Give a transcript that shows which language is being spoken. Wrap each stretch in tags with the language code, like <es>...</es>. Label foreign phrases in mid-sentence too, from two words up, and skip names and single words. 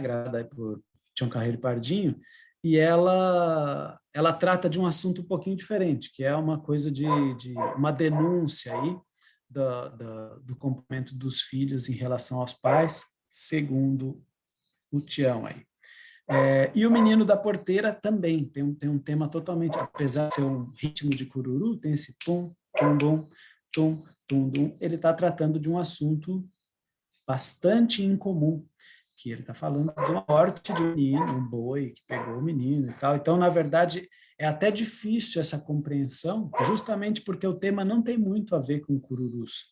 <pt>Gravada por Tião Carreiro e Pardinho, e ela trata de um assunto um pouquinho diferente, que é uma coisa de uma denúncia aí do comportamento dos filhos em relação aos pais, segundo o Tião aí. E o Menino da Porteira também tem um tema totalmente, apesar de ser um ritmo de cururu, tem esse tum, tum, dum, tum, tum, dum. Ele está tratando de um assunto bastante incomum, que ele está falando de uma morte de um menino, um boi que pegou o menino e tal. Então, na verdade, é até difícil essa compreensão, justamente porque o tema não tem muito a ver com cururus.</pt>